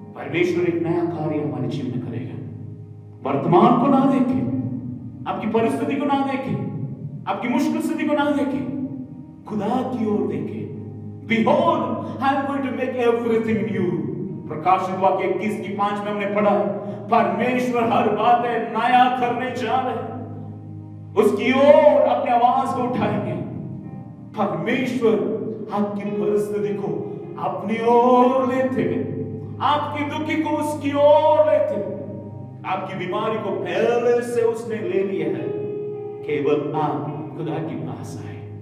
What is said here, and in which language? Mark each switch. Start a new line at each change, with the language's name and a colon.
Hindi: परमेश्वर एक नया कार्य हमारे जीवन में करेगा। वर्तमान को ना देखे, आपकी परिस्थिति को ना देखे, आपकी मुश्किल स्थिति को ना देखे, खुदा की ओर देखे।
English: Behold, I am going to make everything new.
Hindi: प्रकाशित वाक्य 21:5 में हमने पढ़ा, परमेश्वर हर बातें नया करने जा रहे हैं, उसकी ओर अपनी आवाज को उठाएंगे। परमेश्वर आपकी परिस्थिति को अपनी ओर लेते हुए, आपकी दुखी को उसकी ओर लेते हुए, आपकी बीमारी को पहले से उसने ले लिया है, केवल आप खुदा के पास आए।